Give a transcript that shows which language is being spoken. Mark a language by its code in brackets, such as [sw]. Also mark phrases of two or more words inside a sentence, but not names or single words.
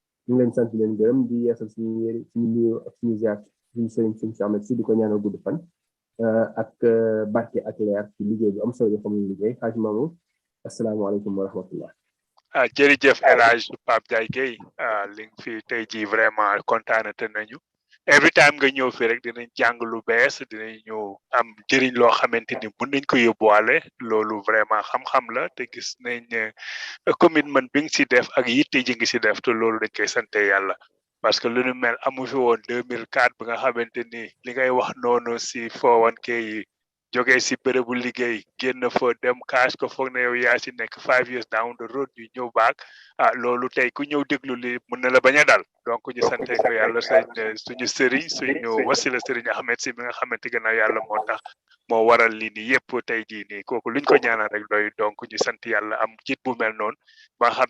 [wo] ñu ngi leen sant leen gërëm di yeesal suñu nuyu ak suñu ziar suñu sëriñ suñu si Ahmed si di ko ñaanal gudd fan ak barke ak leer ci liggéey bu am solo yoo xam ne liggéey xaaj maamu [ar] السلام عليكم ورحمة الله [wo] jërëjëf El Hadj Pape Ndiaye Guèye li nga fi tey jii vraiment kontaanate nañu [en] every time [wo] nga ñëw fi rek dinañ jàng lu bees dinañ ñëw am jëriñ loo xamante ni mën nañ ko yóbbuwaale loolu vraiment xam-xam la te gis nañ commitment bi nga si def ak yitte ji nga si def te loolu dañ koy sante yàlla parce que lu nu mel amu fi woon 2004 bi nga xamante ni li ngay wax noonu si 401k yi jógee si bérébu liggéey génn fa dem cash ko foog na yow yaa si nekk [en] 5 years down the road [wo] ñu ñëw baak loolu tey ku ñëw déglu li mën na la bañ a dal donc ñu sante ko yàlla suñu sëriñ suñu wasila sëriñ Ahmed si bi nga xamante gannaaw yàlla moo tax moo waral lii nii yëpp tey jii nii kooku luñ ko ñaanal rek doy donc ñu sant yàlla am jiit bu mel noonu ba nga xam